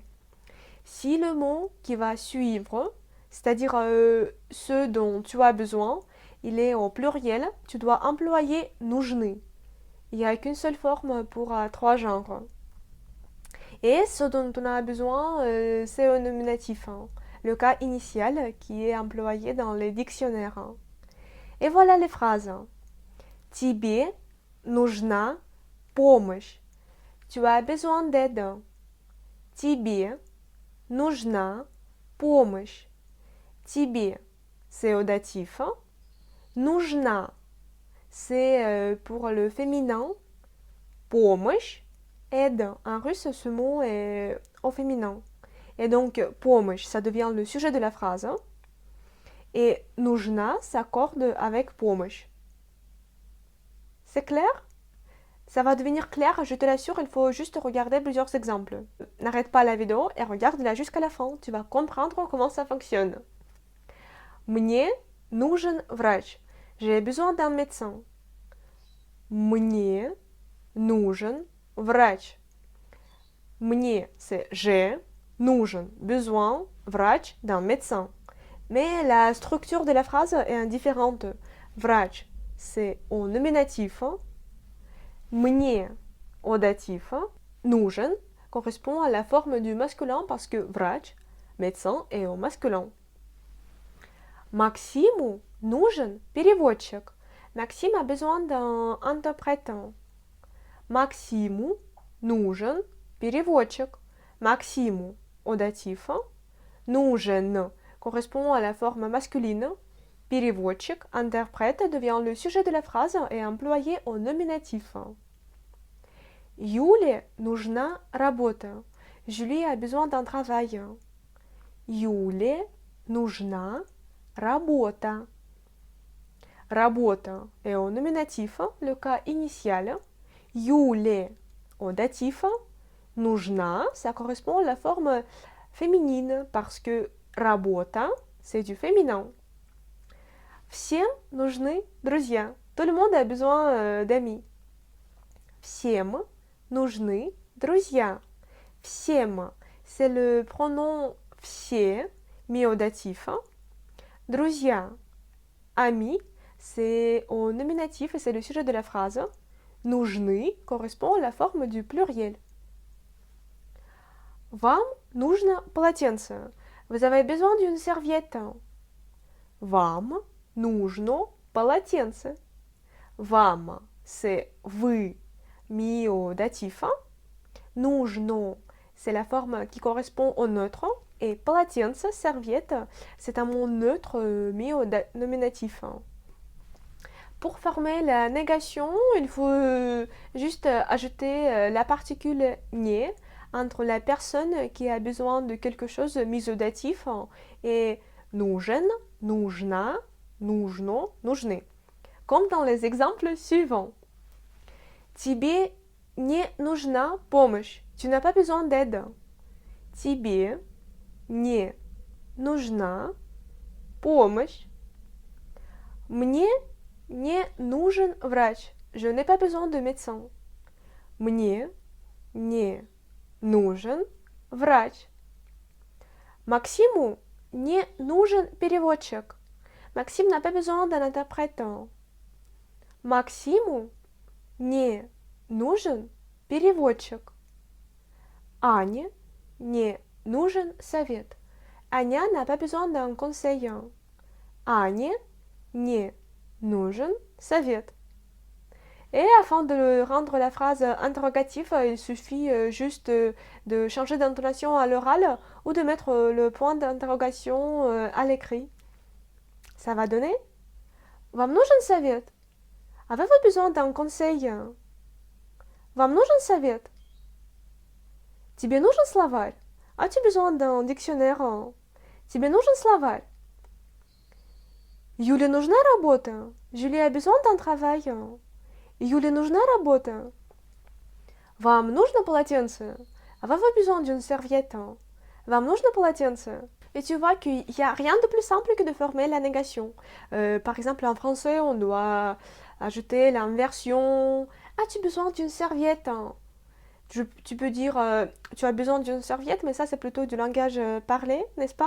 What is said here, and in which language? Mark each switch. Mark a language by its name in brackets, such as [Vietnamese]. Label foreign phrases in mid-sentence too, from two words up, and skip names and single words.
[French] Si le mot qui va suivre, c'est-à-dire ce dont tu as besoin, il est au pluriel, tu dois employer нужны. Il n'y a qu'une seule forme pour trois genres. Et ce dont on a besoin, c'est au nominatif, le cas initial qui est employé dans les dictionnaires. Et voilà les phrases. [Russian] Тебе нужна помощь. [French] Tu as besoin d'aide. [Russian] Тебе нужна помощь. Тебе, [French] c'est au datif. Нужна, c'est pour le féminin. Помощь, aide. En russe, ce mot est au féminin. Et donc, помощь, ça devient le sujet de la phrase. Et нужна s'accorde avec помощь. C'est clair? Ça va devenir clair, je te l'assure, il faut juste regarder plusieurs exemples. N'arrête pas la vidéo et regarde-la jusqu'à la fin, tu vas comprendre comment ça fonctionne. [Russian] Мне нужен врач. [French] J'ai besoin d'un médecin. [Russian] Мне нужен врач. Мне, [French] c'est j'ai, нужен, besoin, врач, d'un médecin. Mais la structure de la phrase est indifférente. Врач, c'est au nominatif. Мне, au datif. Нужен correspond à la forme du masculin parce que врач, médecin, est au masculin. [Russian] Максиму нужен переводчик. [French] Maxime a besoin d'un interprète. [Russian] Максиму нужен переводчик. [French] Максиму au datif. Нужен correspond à la forme masculine. Переводчик, interprète, devient le sujet de la phrase et employé au nominatif. [Russian] Юле нужна работа. [French] Julie a besoin d'un travail. [Russian] Юле нужна работа. [French] Работа est au nominatif, le cas initial. Юле au datif. Нужна, ça correspond à la forme féminine parce que работа, c'est du féminin. [Russian] Всем нужны друзья. [French] Tout le monde a besoin d'amis. [Russian] Всем нужны друзья. Всем, [French] c'est le pronom все, mis au datif. Друзья, amis, c'est au nominatif et c'est le sujet de la phrase. Нужны correspond à la forme du pluriel. [Russian] Вам нужно полотенце. [French] Vous avez besoin d'une serviette. [Russian] Вам нужно полотенце. Вам, [French] c'est vous, mis au datif. Нужно, c'est la forme qui correspond au neutre. Et полотенце, serviette, c'est un mot neutre mis au nominatif. Pour former la négation, il faut juste ajouter la particule nie entre la personne qui a besoin de quelque chose mis au datif et [Russian] нужен, нужна, нужно, нужны. [French] Comme dans les exemples suivants. [Russian] Тебе не нужна помощь. [French] Tu n'as pas besoin d'aide. [Russian] Тебе не нужна помощь. Мне не нужен врач. [French] Je n'ai pas besoin de médecin. [Russian] Мне не нужен врач. Максиму не нужен переводчик. [French] Maxime n'a pas besoin d'un interprète. [Russian] Максиму не нужен переводчик. Ане не нужен совет. [French] Аня n'a pas besoin d'un conseil. [Russian] Ане не нужен совет. [French] Et afin de rendre la phrase interrogative, il suffit juste de changer d'intonation à l'oral ou de mettre le point d'interrogation à l'écrit. Ça va donner [Russian] Вам нужен совет? [French] Avez-vous besoin d'un conseil? [Russian] Вам нужен совет? Тебе нужен словарь? [French] As-tu besoin d'un dictionnaire? [Russian] Тебе нужен словарь? Юле нужна работа? [French] Julie a besoin d'un travail? [Russian] Юле нужна работа? Вам нужно полотенце? [French] Avez-vous besoin d'une serviette? [Russian] Вам нужно полотенце? [French] Et tu vois qu'il n'y a rien de plus simple que de former la négation. Par exemple, en français, on doit ajouter l'inversion. As-tu besoin d'une serviette? Tu peux dire tu as besoin d'une serviette, mais ça c'est plutôt du langage parlé, n'est-ce pas?